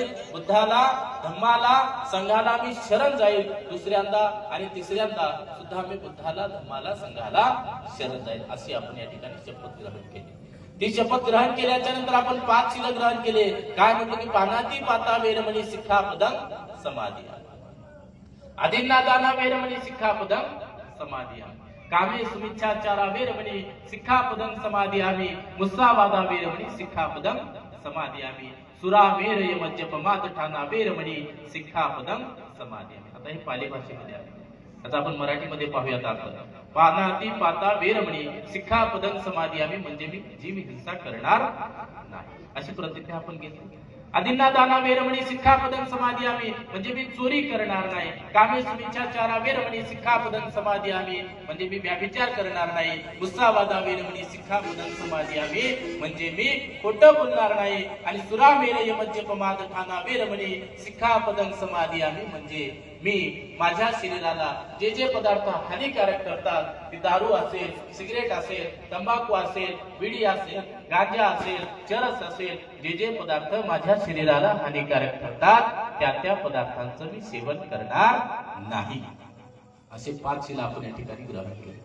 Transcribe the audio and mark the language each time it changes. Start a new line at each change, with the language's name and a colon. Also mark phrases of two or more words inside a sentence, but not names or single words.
Marathi: बुद्धाला, धम्माला, संघाला मी शरण जाईल. दुसऱ्यांदा आणि तिसऱ्यांदा सुद्धा मी बुद्धाला, धम्माला, संघाला शरण जाईल, अशी आपण या ठिकाणी शपथ ग्रहण केली. ती शपथ ग्रहण केल्याच्या नंतर आपण 5 शिल ग्रहण केले. काय म्हटलं की
Pali: पानाती पाता वेरमणी सिक्खापदं समादियामि, अदिन्नादाना वेरमणी सिक्खापदं समादियामि, कामे सुमिच्छाचारा वेरमणी सिक्खापदं समादियामि, मुस्सावादा वेरमणी सिक्खापदं समादियामि, सुरा वेर यमज्जपमाद ठाना वेरमणी सिक्खापदं समादियामि.
Marathi: आता हे पाली भाषेमध्ये आहे. आता आपण मराठीमध्ये पाहूयात. आपण
Pali: पानाती पाता वेरमणी सिक्खापदं समादियामि
Marathi: म्हणजे मी जीव हिंसा करणार नाही, अशी प्रतिज्ञा आपण घेतली.
Pali: अदिन्नादाना वेरमणी सिक्खापदं समादियामि
Marathi: म्हणजे मी चोरी करणार नाही.
Pali: कामे सुमिच्छाचारा वेरमणी सिक्खापदं समादियामि
Marathi: म्हणजे मी व्यभिचार करणार नाही.
Pali: मुस्सावादा वेरमणी सिक्खापदं समादियामि
Marathi: म्हणजे मी खोटं बोलणार नाही. आणि
Pali: सुरामेर यमज्जपमाद ठाना वेरमणी सिक्खापदं समादियामि
Marathi: म्हणजे मी माझ्या शरीराला जे जे पदार्थ हानिकारक करतात, ती दारू असेल, सिगरेट असेल, तंबाखू असेल, बिडी असेल, गांजा असेल, चरस असेल, जे जे पदार्थ माझ्या शरीराला हानिकारक ठरतात त्या त्या पदार्थांचं मी सेवन करणार नाही, असे 5 शिला आपण या ठिकाणी ग्रहण केले.